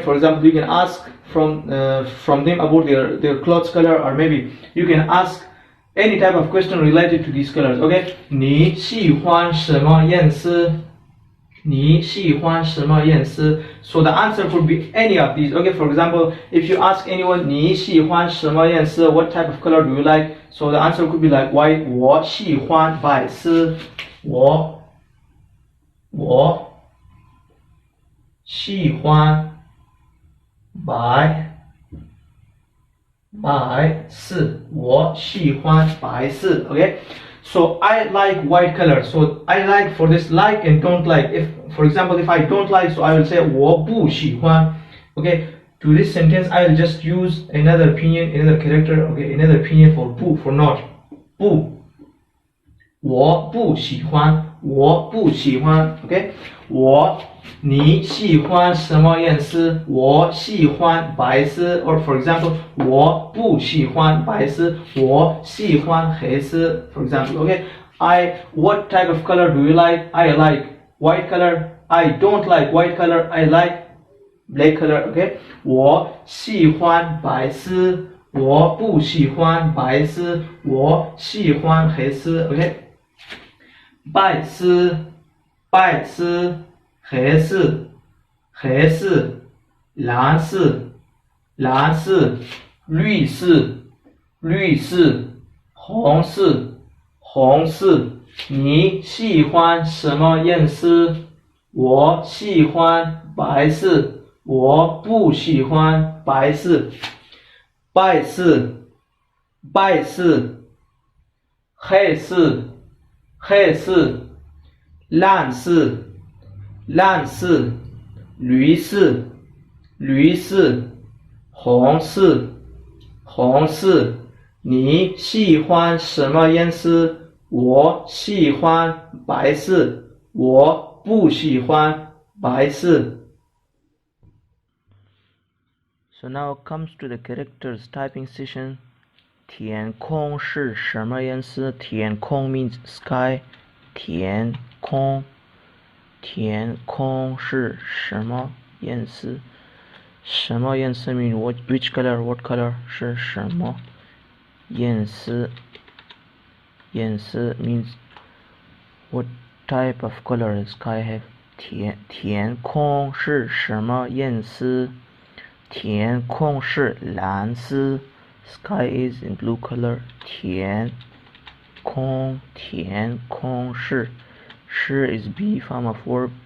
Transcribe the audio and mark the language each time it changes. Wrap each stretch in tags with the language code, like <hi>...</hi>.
<en>For example, you can ask from them about their clothes color, or maybe you can ask any type of question related to these colors.</en> <zh>Okay, 你喜欢什么颜色? 你喜欢什么颜色?</zh> <en>So the answer could be any of these. Okay, for example, if you ask anyone</en> <zh>你喜欢什么颜色?</zh> <en>What type of color do you like? So the answer could be like white.</en> <zh>我喜欢白色 我喜欢白色 我喜欢白色</zh> <en>Okay, so I like white color. So I like, for this like and don't like, if for example if I don't like, so I will say</en> <zh>我不喜欢.</zh> <en>Okay, to this sentence I will just use another pinyin, another character. Okay, another pinyin for 不 for not.</en> <zh>不我不喜欢 Okay, 你喜欢什么颜色? 我喜欢白色. Or for example, 我不喜欢白色 我喜欢黑色.</zh> <en>For example, okay, what type of color do you like? I like white color. I don't like white color. I like black color. Okay,</en> <zh>我喜欢白色我不喜欢白丝，我喜欢黑丝。 OK， 白丝，白丝，黑丝，黑丝，蓝丝，蓝丝，绿丝，绿丝，红丝，红丝。你喜欢什么颜色？我喜欢白色，我不喜欢白色。白色，白色，黑色，黑色，蓝色，蓝色，绿色，绿色，红色，红色。你喜欢什么颜色？我喜欢白色，我不喜欢白色。</zh> <en>So now comes to the characters typing session.</en> <zh>天空是什么颜色？</zh> <en>天空 means sky.</en> <zh>天空，天空是什么颜色？什么颜色</zh> <en>means which color? What color</en> <zh>是什么颜色？</zh> <en>颜色 means what type of color the sky have?</en> <zh>天空是什么颜色？天空是蓝色。</zh> <en>Sky is in blue color.</en> <zh>天空，天空是</zh> <en>is be form of verb.</en>